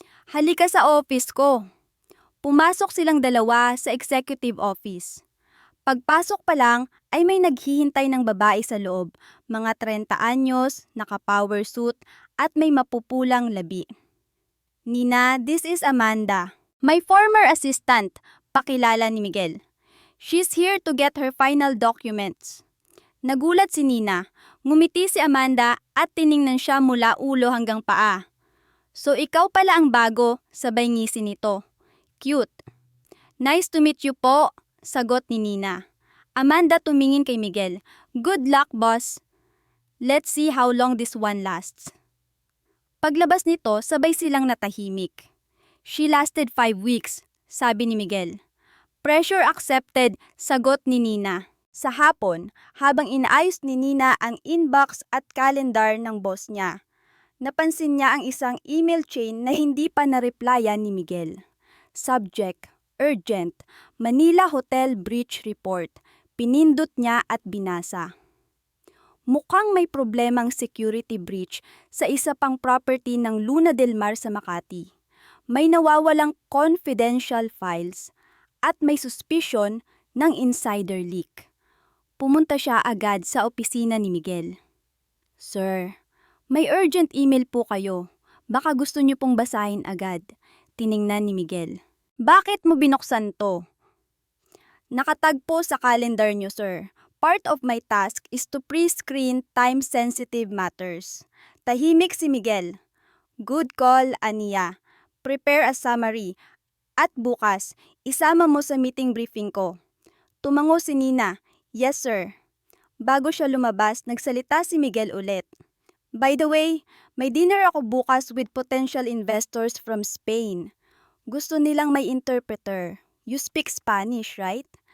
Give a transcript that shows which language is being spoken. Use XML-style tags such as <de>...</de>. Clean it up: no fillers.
<tl>Halika sa office ko. Pumasok silang dalawa sa executive office. Pagpasok pa lang ay may naghihintay ng babae sa loob, mga 30 anyos, naka-power suit at may mapupulang labi.</tl> <en>Nina, this is Amanda. My former assistant,</en> <tl>pakilala ni Miguel.</tl> <en>She's here to get her final documents.</en> <tl>Nagulat si Nina, ngumiti si Amanda at tiningnan siya mula ulo hanggang paa. So ikaw pala ang bago, sabay ngisi nito.</tl> <en>Cute. Nice to meet you po,</en> <tl>sagot ni Nina. Amanda tumingin kay Miguel.</tl> <en>Good luck, boss. Let's see how long this one lasts.</en> <tl>Paglabas nito, sabay silang natahimik.</tl> <en>She lasted 5 weeks,</en> <tl>sabi ni Miguel.</tl> <en>Pressure accepted,</en> <tl>sagot ni Nina. Sa hapon, habang inaayos ni Nina ang inbox at calendar ng boss niya, napansin niya ang isang email chain na hindi pa na-replyan ni Miguel.</tl> <en>Subject, urgent, Manila Hotel Breach Report.</en> <tl>Pinindot niya at binasa. Mukhang may problemang security breach sa isa pang property ng Luna del Mar sa Makati. May nawawalang confidential files at may suspicion ng insider leak. Pumunta siya agad sa opisina ni Miguel. Sir, may urgent email po kayo. Baka gusto niyo pong basahin agad. Tiningnan ni Miguel. Bakit mo binuksan to? Nakatagpo sa calendar niyo, sir.</tl> <en>Part of my task is to pre-screen time-sensitive matters.</en> <tl>Tahimik si Miguel.</tl> <en>Good call, Ania. Prepare a summary.</en> <tl>At bukas, isama mo sa meeting briefing ko. Tumango si Nina.</tl> <en>Yes, sir.</en> <tl>Bago siya lumabas, nagsalita si Miguel ulit. By the way, may dinner ako bukas</tl> <en>with potential investors from Spain.</en> <tl>Gusto nilang may interpreter.</tl> <en>You speak Spanish, right?</en>